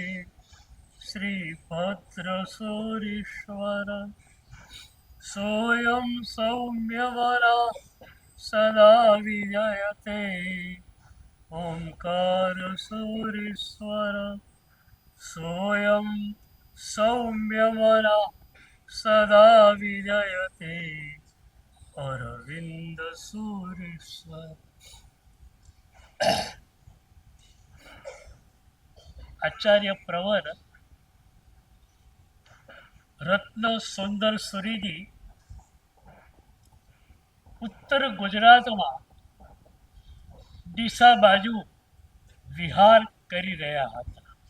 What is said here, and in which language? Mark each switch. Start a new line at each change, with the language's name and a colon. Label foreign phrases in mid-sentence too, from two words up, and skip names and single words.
Sanskrit: श्रीभद्रसूरीश्वर सोऽयं सौम्यवरा सदा विजयते ओङ्कारसूरीश्वर सोऽयं सौम्यवरा सदा विजयते अरविन्दसूरीश्वर।
Gujarati: આચાર્ય પ્રવર રત્ન સુંદર સુરીજી ઉત્તર ગુજરાતમાં ડીસા બાજુ વિહાર કરી રહ્યા હતા.